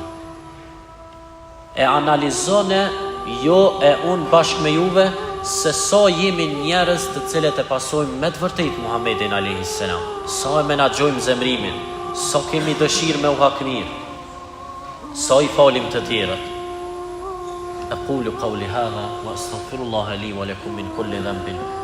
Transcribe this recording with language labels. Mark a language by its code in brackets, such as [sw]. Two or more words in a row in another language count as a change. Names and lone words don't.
[sq] E analizone jo e unë bashkë me juve se sa jemi njerëz të cilët e pasojmë me të vërtet Muhamedin a.s. Sa e menaxhojmë zemrimin, sa kemi dëshirë me u hakmir, sa i falim të tjerët. [ar] أقول قولي هذا وأستغفر الله لي ولكم من كل ذنب